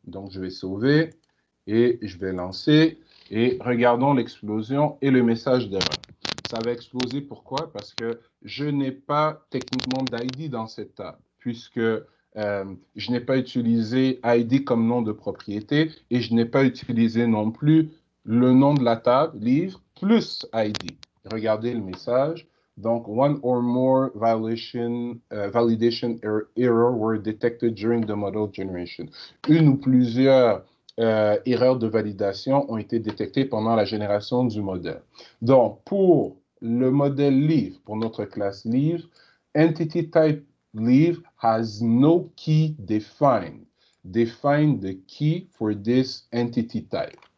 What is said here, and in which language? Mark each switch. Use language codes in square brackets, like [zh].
[fr] Donc, je vais sauver et je vais lancer. Et regardons l'explosion et le message d'erreur. Ça va exploser. Pourquoi? Parce que je n'ai pas techniquement d'ID dans cette table, puisque je n'ai pas utilisé ID comme nom de propriété et je n'ai pas utilisé non plus le nom de la table, livre, plus ID. Regardez le message. [en] Donc, one or more validation error were detected during the model generation. [fr] Une ou plusieurs erreurs de validation ont été détectées pendant la génération du modèle. Donc, pour le modèle livre, pour notre classe livre, [en] entity type livre has no key defined. Define the key for this entity type.